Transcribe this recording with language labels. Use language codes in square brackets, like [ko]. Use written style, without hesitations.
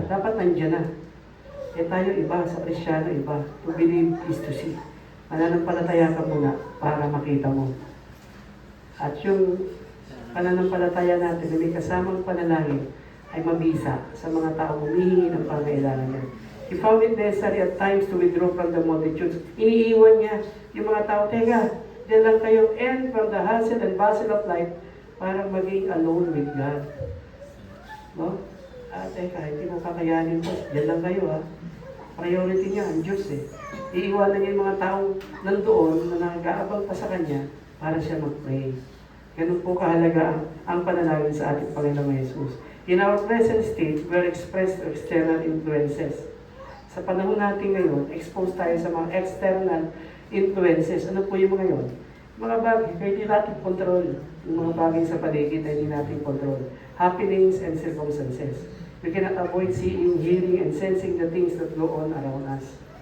[tl] Dapat nandiyan na. Tayo iba, sa Kristyano iba. [en] To believe is to see. [tl] Mananampalataya ka muna para makita mo. At yung pananampalataya natin na may kasamang panalangin ay mabisa sa mga tao humihingi ng pangailangan niya. [en] He found it necessary at times to withdraw from the multitudes. [tl] Iniiwan niya yung mga tao, teka, diyan lang kayo [en] end from the hustle and bustle of life [tl] para maging [en] alone with God. [tl] No? Teka, hindi mo kakayanin po. Diyan lang kayo Priority niya ang Diyos Iiwanan niya yung mga taong nandoon na nag-aabang pa sa Kanya para siya mag-pray. Ganun po kahalaga ang panalangin sa ating Panginoong Jesus. [en] In our present state, we are expressed to external influences. [tl] Sa panahon natin ngayon, exposed tayo sa mga external influences. Ano po yung mga yun? Mga bagay, kaya hindi natin control. Yung mga bagay sa paligid ay hindi natin control. [en] Happenings and circumstances. We cannot avoid seeing, hearing, and sensing the things that go on around us.